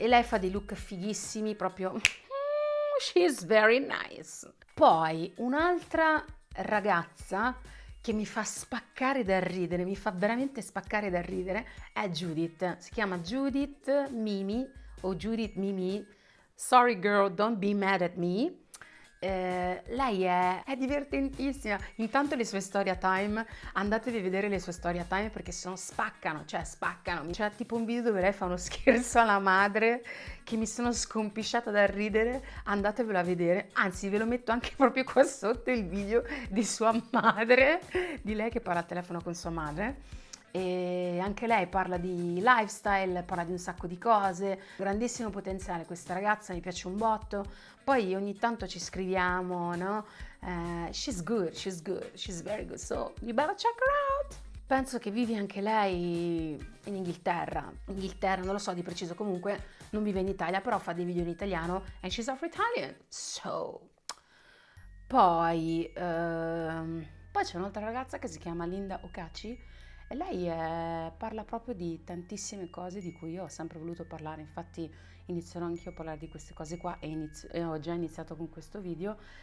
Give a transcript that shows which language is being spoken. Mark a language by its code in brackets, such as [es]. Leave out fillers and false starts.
[it] E lei fa dei look fighissimi, proprio [en] she's very nice. [it] Poi un'altra ragazza che mi fa spaccare da ridere, mi fa veramente spaccare da ridere, è Judith. Si chiama Judith Mimi o Judith Mimi. [en] Sorry girl, don't be mad at me. [it] Lei è divertentissima. Intanto le sue storia time, andatevi a vedere le sue storia time perché spaccano. C'è tipo un video dove lei fa uno scherzo alla madre che mi sono scompisciata dal ridere, andatevelo a vedere, anzi ve lo metto anche proprio qua sotto il video di sua madre, di lei che parla al telefono con sua madre. E anche lei parla di lifestyle, parla di un sacco di cose, grandissimo potenziale questa ragazza, mi piace un botto. Poi ogni tanto ci scriviamo, no? [en] She's good, she's very good, so you better check her out. [it] Penso che vivi anche lei in Inghilterra, non lo so di preciso, comunque non vive in Italia, però fa dei video in italiano [en] and she's Afro-Italian, so. [it] Poi c'è un'altra ragazza che si chiama Linda Okachi e lei parla proprio di tantissime cose di cui io ho sempre voluto parlare, infatti inizierò anch'io a parlare di queste cose qua e ho già iniziato con questo video.